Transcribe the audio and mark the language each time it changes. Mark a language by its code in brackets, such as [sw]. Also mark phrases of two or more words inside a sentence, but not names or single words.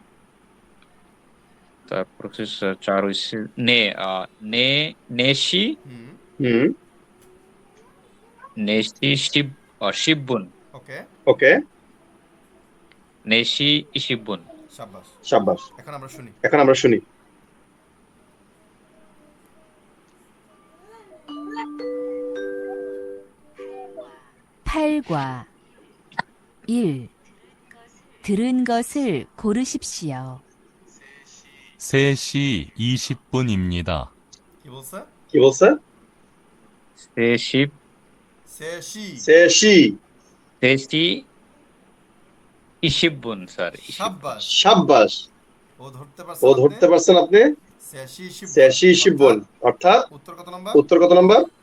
[bn] তারপর হচ্ছে 4 হচ্ছে [ko] 네시 십오분. [bn] ওকে [ko] 네시 이십분. [bn] শাবাশ। এখন আমরা শুনি। [ko] 팔과 1. 들은 것을 고르십시오. 3시 20분입니다. [bn] কি বলছে? সেশি [ko] 20분 স্যার। [bn] শাবাশ। ও ধরতে পারছেন আপনি? [ko] 세시 20분 [bn] অর্থাৎ উত্তর কত নাম্বার?